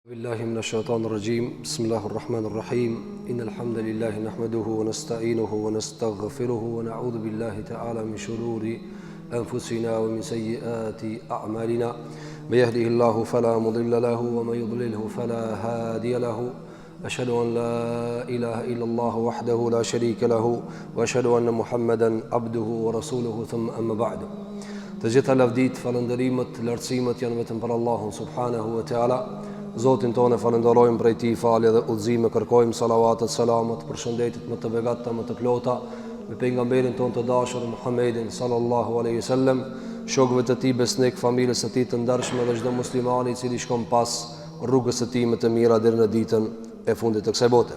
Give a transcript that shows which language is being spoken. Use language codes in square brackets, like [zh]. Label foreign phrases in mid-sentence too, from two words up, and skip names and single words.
[ar] بالله من الشيطان الرجيم بسم الله الرحمن الرحيم إن الحمد لله نحمده ونستعينه ونستغفره ونعوذ بالله تعالى من شرور أنفسنا ومن سيئات أعمالنا من يهده الله فلا مضل له ومن يضلله فلا هادي له أشهد أن لا إله إلا الله وحده لا شريك له وأشهد أن محمدا عبده ورسوله ثم أما بعد تجد لفديت [sq] falënderimet, lartësimet janë vetëm për Allahun [ar] سبحانه وتعالى. [sq] Zotin tonë falenderojmë prej tij falje dhe udhëzime, kërkojmë salavatet, selamet, përshëndetjet më të begata, më të plota me pejgamberin tonë të dashur Muhammedin [ar] صلى الله عليه وسلم, [sq] shokëve të tij besnik, familjes së tij të ndershme dhe çdo muslimani i cili shkon pas rrugës së tij më të mira deri në ditën e fundit të kësaj bote.